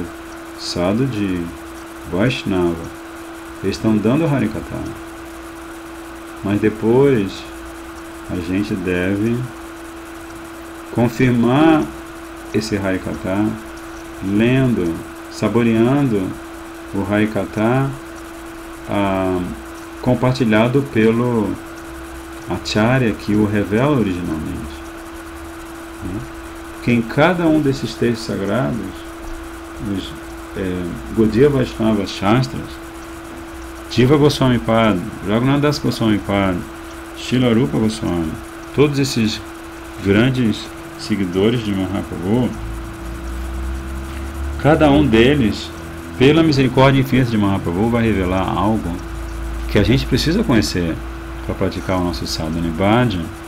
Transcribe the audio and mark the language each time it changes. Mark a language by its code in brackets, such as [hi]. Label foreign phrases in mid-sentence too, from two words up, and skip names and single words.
[pt] Sadhuji, Vaishnava estão dando o Harikatha, mas depois a gente deve confirmar esse Harikatha lendo, saboreando o Harikatha compartilhado pelo Acharya que o revela originalmente. Porque em cada um desses textos sagrados, os Gaudiya Vaishnava Shastras, Jiva Goswami Pad, Raghunath Das Goswami Pad, Srila Rupa Goswami, todos esses grandes seguidores de Mahaprabhu, cada um deles, pela misericórdia infinita de Mahaprabhu, vai revelar algo que a gente precisa conhecer para praticar o nosso [sa] sadhana bhajan.